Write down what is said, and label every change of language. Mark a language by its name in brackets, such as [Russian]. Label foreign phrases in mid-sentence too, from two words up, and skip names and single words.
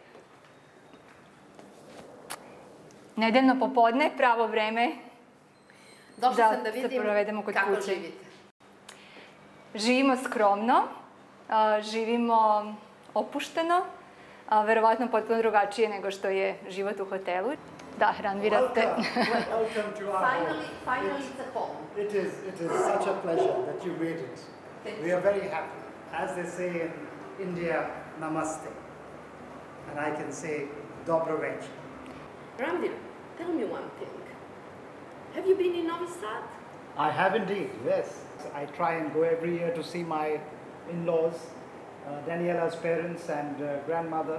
[Serbian] Nedeljno popodne, pravo vreme Došla sam da se vidim provedemo kod kako kuće. živite. Živimo skromno, živimo opušteno, verovatno potpuno drugačije nego što je život u hotelu. Da, Ranvira ste... [English] Welcome to our home. Finally it's a home. It is such a pleasure that you waited. We are very happy. As they say in India, namaste. And I can say [Serbian] dobro večer. [English] Ranvir, tell me one thing. Have you been in Novi Sad? I have indeed, yes. I try and go every year to see my in-laws, Daniela's parents and grandmother.